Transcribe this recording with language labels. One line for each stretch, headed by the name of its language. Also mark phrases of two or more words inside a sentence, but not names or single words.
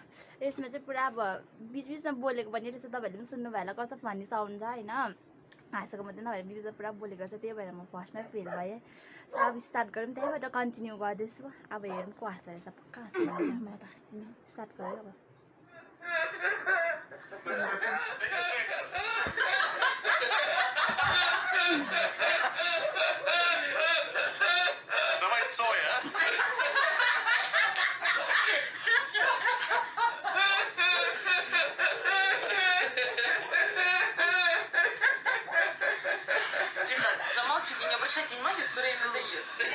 Nepali: यसमा चाहिँ पुरा अब बिचबिचमा बोलेको पनि रहेछ. तपाईँहरूले पनि सुन्नु भयो होला कस्तो
English: funny sound
Nepali: छ होइन. हाँसेको मात्रै नभएर बिचमा पुरा बोलेको छ. त्यही भएर म फर्स्टमै फेल भएँ. सो अब स्टार्ट गरौँ. त्यहीबाट कन्टिन्यू गर्दैछु. अब हेरौँ को हाँस्दो रहेछ. पक्का हाँस्दैन म त हाँस्दिनँ. स्टार्ट गरेँ अब.
Russian: Давай Цоя. Тимка, замолчите, не обращайте внимания, скоро им надоест.